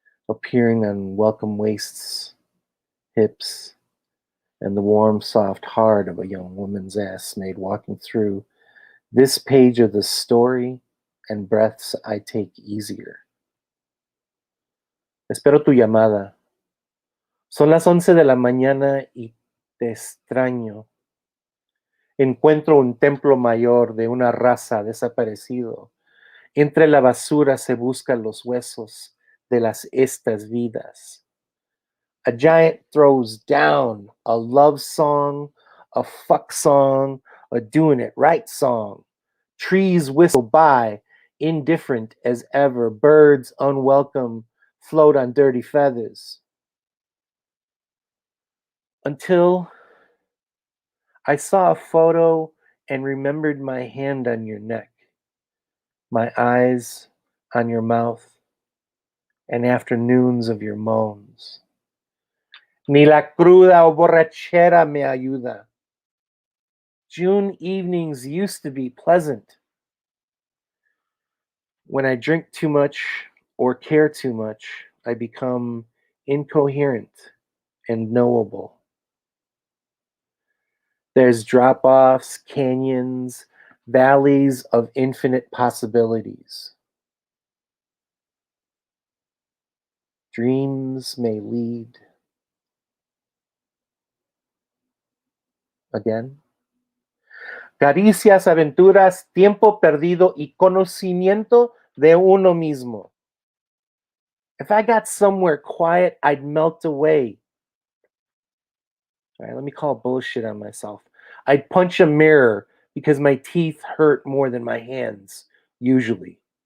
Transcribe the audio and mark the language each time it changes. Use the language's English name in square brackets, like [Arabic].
[English] Appearing on welcome waists, hips, and the warm, soft heart of a young woman's ass made walking through this page of the story and breaths I take easier. [Spanish] Espero tu llamada. Son las 11 de la mañana y te extraño. Encuentro un templo mayor de una raza desaparecido. Entre la basura se buscan los huesos de estas vidas. [English] A giant throws down a love song, a fuck song, a doing it right song. Trees whistle by, indifferent as ever. Birds unwelcome float on dirty feathers. Until I saw a photo and remembered my hand on your neck, my eyes on your mouth, and afternoons of your moans. [Spanish] Ni la cruda o borrachera me ayuda. [English] June evenings used to be pleasant. When I drink too much or care too much, I become incoherent and knowable. There's drop-offs, canyons, valleys of infinite possibilities. Dreams may lead. Again. [Spanish] Caricias, aventuras, tiempo perdido y conocimiento de uno mismo. [English] If I got somewhere quiet, I'd melt away. All right, let me call bullshit on myself. I'd punch a mirror because my teeth hurt more than my hands. usually.